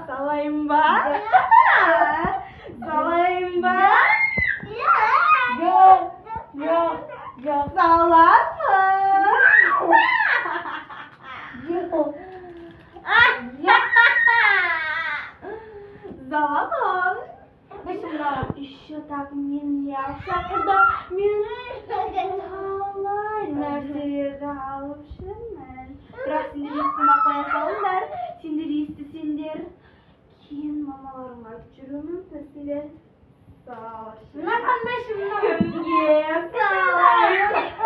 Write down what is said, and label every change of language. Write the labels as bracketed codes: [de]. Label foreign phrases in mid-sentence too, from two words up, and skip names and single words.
[kk] Салайын ба? Салайын ба? Жоқ. Саламын. Заламын. [ru] Еще так меня шақырды. [kk] Мен талай нәрселерді алып жүрмін. Бірақ сендер естімей қоя салыңдар. Сендер естісеңдер, кейін мамаларыңа айтып жүруім мүмкін. Кімге салайын?